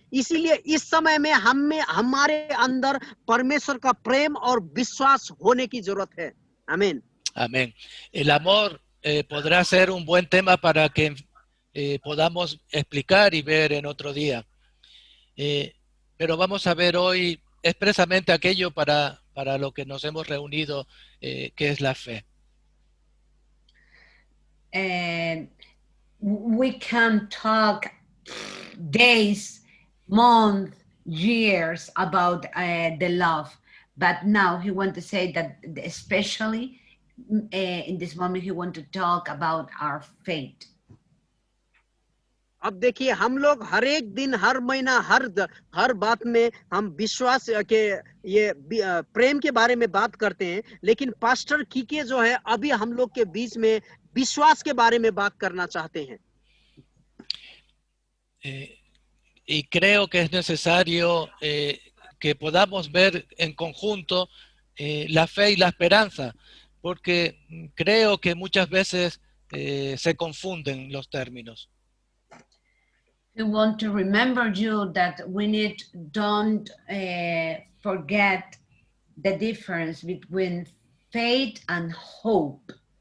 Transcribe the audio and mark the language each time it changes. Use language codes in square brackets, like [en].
[hi] इसीलिए इस समय में हमारे अंदर परमेश्वर का प्रेम और विश्वास होने की जरूरत है। आमीन। [es] Amén. El amor podrá ser un buen tema para que podamos explicar y ver en otro día. Pero vamos a ver hoy expresamente aquello para lo que nos hemos reunido, que es la fe. [en] We can talk days, months, years about the love, but now he wants to say that especially in this moment he wants to talk about our faith. [hi] अब देखिए हम लोग हर एक दिन, हर महीना, हर बात में हम विश्वास के ये प्रेम के बारे में बात करते हैं, लेकिन पास्टर कीके जो है अभी हम लोग के बीच में विश्वास के बारे में बात करना चाहते हैं। [es] Y creo que es necesario que podamos ver en conjunto la fe y la esperanza, porque creo que muchas veces se confunden los términos. [en] We want to remember you that we don't forget the difference between faith and hope.